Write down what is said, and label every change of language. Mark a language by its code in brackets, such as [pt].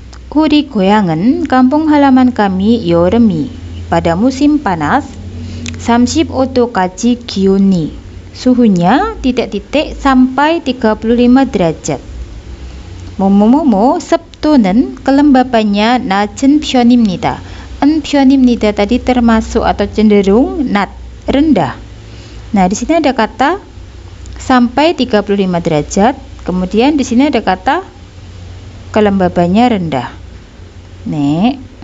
[ko] 우리 고향은 [id] kampung halaman kami 여름이 pada musim panas [ko] 35도까지 기온이 [id] suhunya sampai 35 derajat. [ko] 뭐뭐뭐뭐 습도는 kelembapannya 낮은 편입니다. [id] 편입니다 tadi termasuk atau cenderung not rendah. Nah, di sini ada kata sampai 35 derajat, kemudian di sini ada kata kelembabannya rendah. 네.